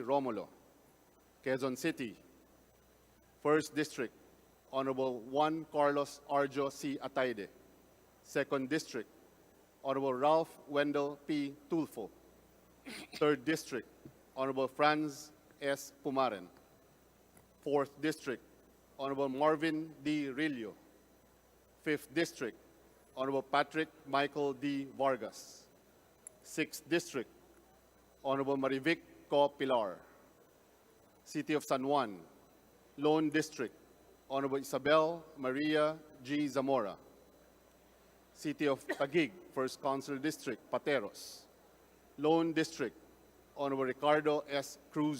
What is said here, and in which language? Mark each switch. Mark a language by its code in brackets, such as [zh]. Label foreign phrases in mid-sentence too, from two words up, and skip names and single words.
[en] Romulo, Quezon City, First District, Honorable Juan Carlos Arjo C. Ataide, Second District, Honorable Ralph Wendell P. Tulfo, Third District, Honorable Franz S. Pumaren, Fourth District, Honorable Marvin D. Rillo, Fifth District, Honorable Patrick Michael D. Vargas, Sixth District, Honorable Marivic Co. Pilar, City of San Juan, Lone District, Honorable Isabel Maria G. Zamora, City of Taguig, First Consular District, Pateros, Lone District, Honorable Ricardo S.